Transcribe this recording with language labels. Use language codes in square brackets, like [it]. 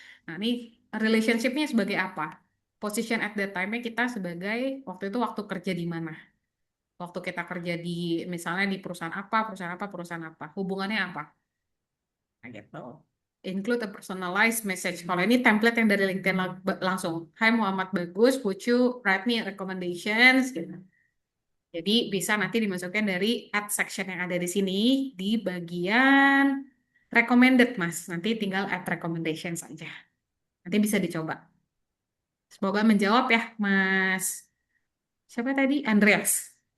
[id] Nah, ini relationship-nya sebagai apa? [en] Position at that time- [id] nya kita sebagai waktu itu waktu kerja di mana? Waktu kita kerja di misalnya di perusahaan apa, perusahaan apa, perusahaan apa. Hubungannya apa? Nah, gitu. [en] Include a personalized message. [id] Kalau ini template yang dari LinkedIn langsung. [en] Hai Muhammad Bagus, would you write me recommendations? [id] Gitu. Jadi bisa nanti dimasukkan dari add section yang ada di sini di bagian recommended, Mas. Nanti tinggal add recommendations saja. Nanti bisa dicoba. Semoga menjawab ya, Mas. Siapa tadi? Andreas.